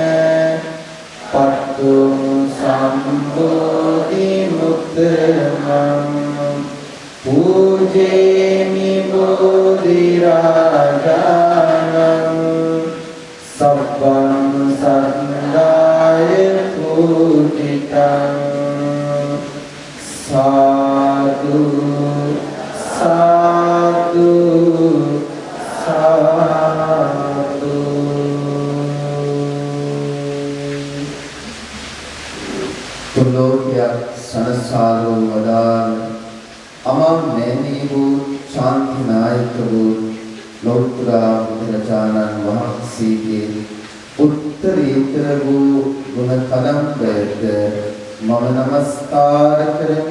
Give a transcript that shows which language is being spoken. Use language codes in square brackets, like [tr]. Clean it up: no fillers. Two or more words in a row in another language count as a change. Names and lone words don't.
[pi] පත්තුං සම්බෝධි මුත්තමං පූජේමි බෝධි රාජානං සබ්බං සන්දාය පූජිතං සාදු සාදු සාදු. [si] තුලෝකයක් සනසාරෝ වදාළ අමා නෑනී වූ ශාන්ති නායක වූ ලෝතර බුදුරජාණන් වහන්සේගේ උත්තරීතර වූ ගුණ කදම්බයට මම නමස්කාර කරමි.